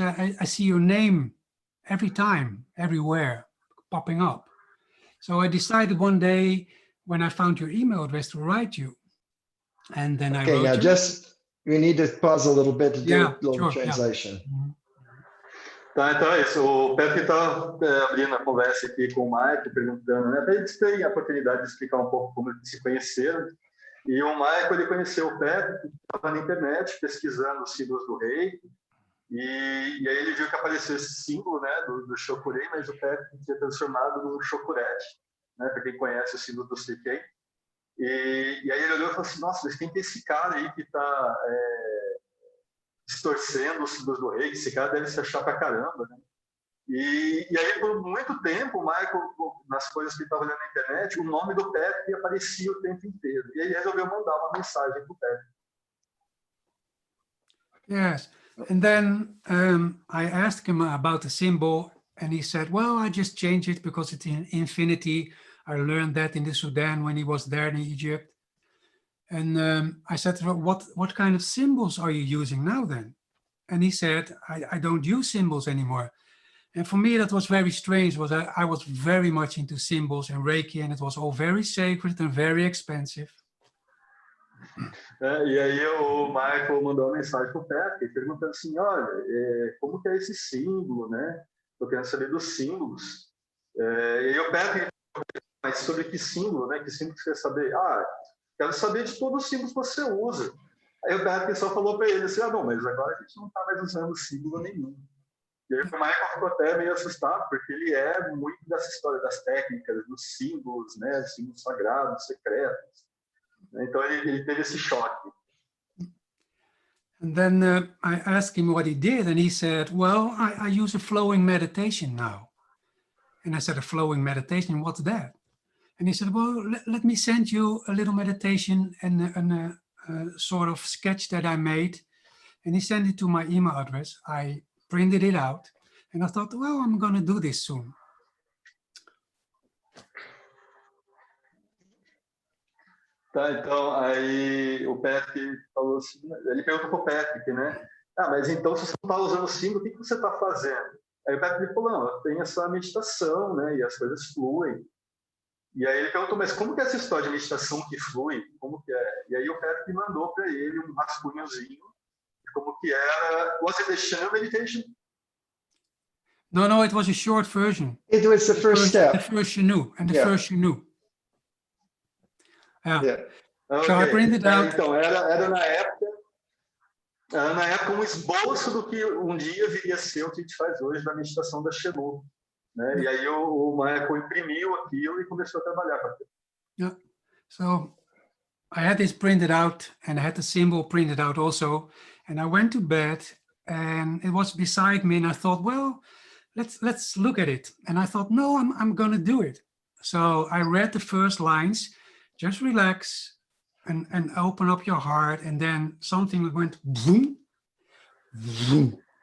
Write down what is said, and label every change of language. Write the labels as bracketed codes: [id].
[en] I see your name every time, everywhere, popping up. So I decided one day when I found your email address to write you. And then I wrote now you. We need to pause a little bit to do a little sure, translation. Yeah. [pt] Tá, então é isso. O Pedro está abrindo a conversa aqui com o Michael, perguntando, né, para eles terem a oportunidade de explicar um pouco como eles se conheceram. E o Michael, ele conheceu o Pedro, que estava na internet pesquisando os símbolos do rei, e aí ele viu que apareceu esse símbolo, né, do chokurei, mas o Pedro tinha transformado num chokurete, né, para quem conhece o símbolo do Sekhem. E aí ele olhou e falou assim, nossa, mas quem que é esse cara aí que está distorcendo os símbolos do rei? Esse cara deve se achar pra caramba, né? E aí, por muito tempo, o Michael, nas coisas que ele estava olhando na internet, o nome do Patrick aparecia o tempo inteiro. E aí ele resolveu mandar uma mensagem pro Patrick. [en] Yes, and then I asked him about the symbol, and he said, well, I just changed it because it's in infinity. I learned that in the Sudan when he was there in Egypt. And I said, well, what kind of symbols are you using now then? And he said, I don't use symbols anymore. And for me, that was very strange. I was very much into symbols and Reiki, and it was all very sacred and very expensive. [pt] E aí o Michael mandou uma mensagem pro Patrick, perguntando assim, olha, como que é esse símbolo, né? Tô querendo saber dos símbolos. E aí o Patrick, mas sobre que símbolo, né? Que símbolo que você quer saber? Quero saber de todos os símbolos que você usa. Aí o Patrick só falou para ele assim, não, mas agora a gente não está mais usando símbolo nenhum. E aí o Michael ficou até meio assustado, porque ele é muito dessa história das técnicas, dos símbolos, né? Símbolos sagrados, secretos. Então ele teve esse choque. And then I asked him what he did, and he said, well, I use a flowing meditation now. And I said, a flowing meditation, what's that? And he said, well, let me send you a little meditation and a sort of sketch that I made. And he sent it to my email address. I printed it out, and I thought, well, I'm going to do this soon. Tá, então, aí o Patrick falou assim, ele perguntou pro Patrick, né? Mas então, se você não está usando o símbolo, o que você está fazendo? Aí o Patrick falou, não, eu tenho essa meditação, né? E as coisas fluem. E aí ele perguntou, mas como que é essa história de meditação que flui? Como que é? E aí o Patrick mandou para ele um rascunhozinho de como que era. [en] Was it a Shan meditation? No, it was a short version. It was the first step. The first you knew, and the Yeah. first you knew. Yeah. Yeah. Ok. So I printed out. [pt] Então, era na época um esboço do que um dia viria a ser o que a gente faz hoje da meditação da Shelô, né? E aí o Michael imprimiu aquilo e começou a trabalhar com aquilo. [en] Yeah. So I had this printed out, and I had the symbol printed out also. And I went to bed, and it was beside me, and I thought, well, let's look at it. And I thought, no, I'm gonna do it. So I read the first lines, just relax and open up your heart, and then something went boom, boom.